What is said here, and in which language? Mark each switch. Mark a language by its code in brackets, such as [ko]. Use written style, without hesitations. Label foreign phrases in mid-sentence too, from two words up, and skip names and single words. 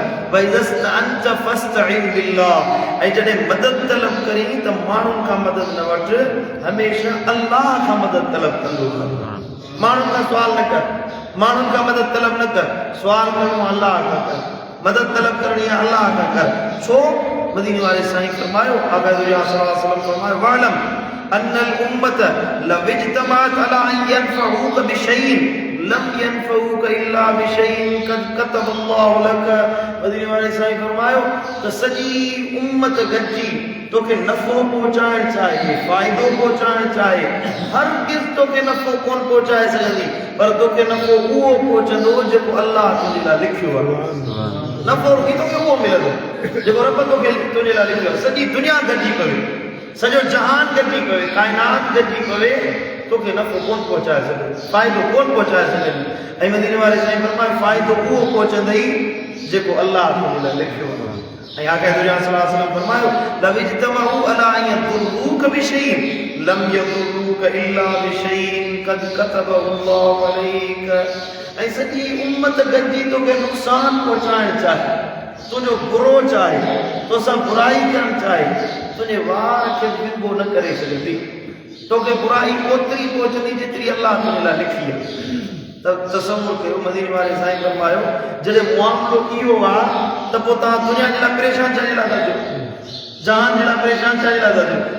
[ar] وإذا استعنت فاستعن بالله [sd] ऐं जॾहिं मदद तलब करी त माण्हुनि खां मदद न वठि हमेशह अल्लाह खां मदद तलब कंदो कर। माण्हुनि खां सुवाल न कर माण्हुनि खां मदद तलब न कर सुवाल करणो अल्लाह खां कर मदद तलब करणी आहे अल्लाह खां कर। छो मदीने वारे साईं फरमायो आका [ar] صلى الله عليه وسلم फरमायो واعلم أن الأمة لو اجتمعت على أن ينفعوك بشيء لم ينفعوك إلا بشيء قد كتبه الله لك. [sd] मदीने वाले साईं फरमायो त सॼी उम्मत गॾिजी तोखे नफ़ो पहुचाइण चाहे फ़ाइदो पहुचाइण चाहे हर किस तोखे नफ़ो कोन पहुचाए सघंदी पर तोखे नफ़ो उहो पहुचंदो जेको अल्लाह तुंहिंजे लाइ लिखियो आहे। नफ़ो रुकी तोखे उहो मिलंदो जेको रब तोखे तुंहिंजे लाइ लिखियो आहे। सॼी दुनिया गॾिजी पवे सॼो जहान गॾिजी पवे काइनात गॾिजी पवे तोखे नफ़ो कोन पहुचाए सघे फ़ाइदो कोन पहुचाए सघंदी। ऐं मदीने वारे साईं फरमाए फ़ाइदो उहो पहुचंदई जेको अल्लाह तुंहिंजे लाइ लिखियो आहे। ऐं आका [ar] صلى الله عليه وسلم फरमायो لو اجتمعوا على أن يضروك بشيء لم يضروك إلا بشيء قد كتبه الله عليك. [sd] ऐं सॼी उम्मत गॾिजी तोखे नुक़सान पहुचाइण चाहे तुंहिंजो बुरो चाहे तोसां बुराई करणु चाहे तुंहिंजे वार खे विंगो न करे सघंदी तोखे बुराई ओतिरी पहुचंदी जेतिरी अल्लाह तुंहिंजे लाइ लिखी आहे। त तसव्वुर कयो मदीने वारे साईं फरमायो जॾहिं मामिलो इहो आहे त पोइ तव्हां दुनिया जे लाइ परेशान छाजे लाइ था थियो जहान जे लाइ परेशान छाजे लाइ था थियो।